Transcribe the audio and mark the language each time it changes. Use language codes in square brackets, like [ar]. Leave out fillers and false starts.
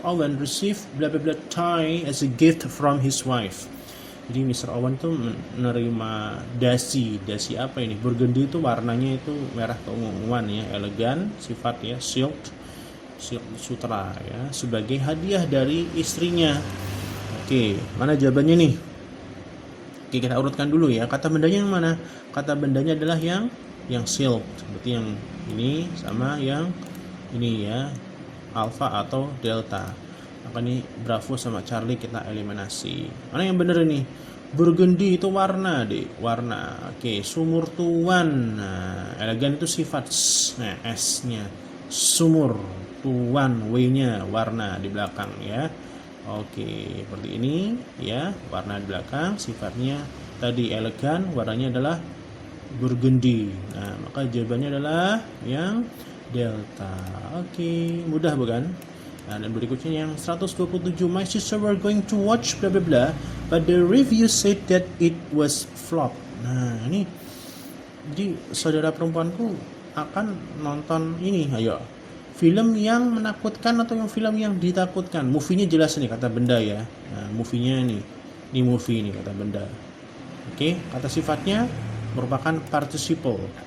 [en] Owen received blah blah blah tie as a gift from his wife. [id] Jadi Mr. Owen tuh menerima dasi apa ini? Burgundy itu warnanya itu merah keunguan ya, elegan, sifat ya, silk sutra ya, sebagai hadiah dari istrinya. Oke, mana jawabannya nih? Oke, kita urutkan dulu ya. Kata bendanya yang mana? Kata bendanya adalah yang silk. Berarti yang ini sama yang ini ya, alpha atau delta. Maka ini Bravo sama Charlie kita eliminasi. Mana yang benar ini? Burgundy itu warna deh, warna. Oke, sumur tuan. Nah, elegan itu sifat. Nah, S-nya sumur tuan, W-nya warna di belakang ya. Oke, seperti ini ya, warna di belakang, sifatnya tadi elegan, warnanya adalah burgundy. Nah, maka jawabannya adalah yang delta. Oke, mudah bukan? Nah, dan berikutnya yang 127, [en] my sister were going to watch bla bla bla, but the review said that it was flop. [id] Nah, ini jadi saudara perempuanku akan nonton ini, ayo. Film yang menakutkan atau yang film yang ditakutkan? Movie-nya jelas nih kata benda ya. Nah, movie-nya nih. Ini movie nih kata benda. Oke, kata sifatnya merupakan participle.